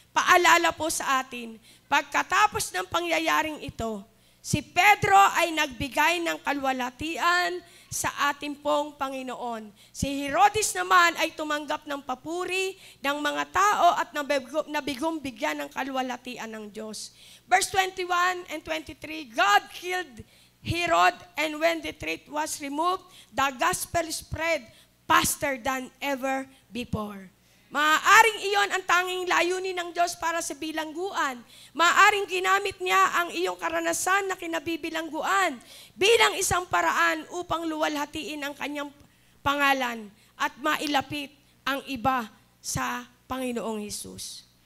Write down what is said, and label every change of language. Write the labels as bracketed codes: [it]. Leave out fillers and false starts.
[tl] Paalala po sa atin, pagkatapos ng pangyayaring ito, si Pedro ay nagbigay ng kalwalhatian sa ating pong Panginoon. Si Herodes naman ay tumanggap ng papuri ng mga tao at nabigong bigyan ng kalwalhatian ng Diyos. [en] Verse 21 and 23, God killed Herod, and when the threat was removed, the gospel spread faster than ever before. [tl] Maaaring iyon ang tanging layunin ng Diyos para sa bilangguan. Maaaring ginamit niya ang iyong karanasan na kinabibilangguan bilang isang paraan upang luwalhatiin ang kanyang pangalan at mailapit ang iba sa Panginoong Hesus.